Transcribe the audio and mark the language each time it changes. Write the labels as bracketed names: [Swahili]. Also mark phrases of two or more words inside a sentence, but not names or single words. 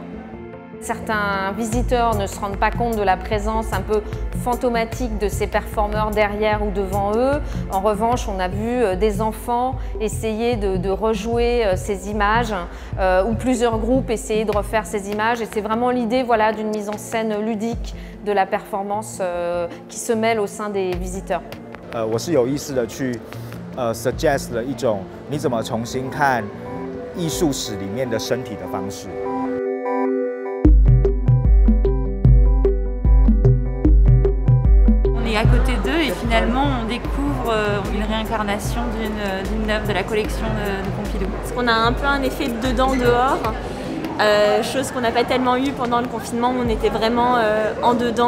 [French] Certains visiteurs ne se rendent pas compte de la présence un peu fantomatique de ces performeurs derrière ou devant eux. En revanche, on a vu des enfants essayer de rejouer ces images ou plusieurs groupes essayer de refaire ces images. Et c'est vraiment l'idée voilà, d'une mise en scène ludique de la performance qui se mêle au sein des visiteurs. [Chinese] 我是有意识的去suggest 了一种你怎么重新看艺术史里面的身体的方式。 [French] à côté d'eux et finalement on découvre une réincarnation d'une œuvre de la collection de Pompidou. Parce qu'on a un peu un effet dedans-dehors, chose qu'on n'a pas tellement eu pendant le confinement où on était vraiment en dedans.